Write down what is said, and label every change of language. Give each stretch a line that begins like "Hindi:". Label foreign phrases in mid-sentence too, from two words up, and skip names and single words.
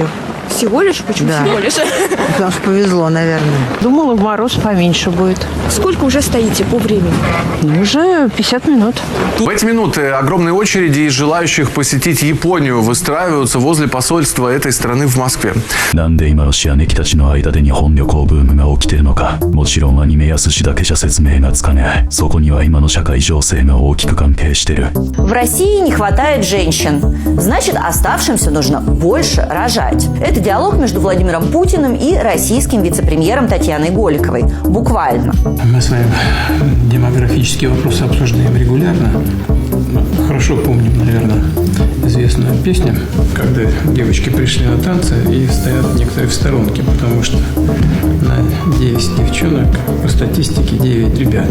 Russian: Всего лишь? Почему да. всего лишь? Потому что повезло, наверное. Думала, в мороз поменьше будет. Сколько уже стоите по времени? Ну, уже 50 минут. В эти минуты огромные очереди из желающих посетить Японию выстраиваются возле посольства этой страны в Москве.
Japanese: なんで今ロシアネキたちの間で日本旅行ブームが起きてるのか、もちろんアニメや寿司だけじゃ説明がつかない。そこには今の社会情勢が大きく関係してる。
Russian: В России не хватает женщин. Значит, оставшимся нужно больше рожать. Это диалог между Владимиром Путиным и российским вице-премьером Татьяной Голиковой. Буквально. Мы с вами демографические вопросы обсуждаем регулярно. Хорошо помним, наверное, известную песню, когда девочки пришли на танцы и стоят некоторые в сторонке, потому что на 10 девчонок по статистике 9 ребят.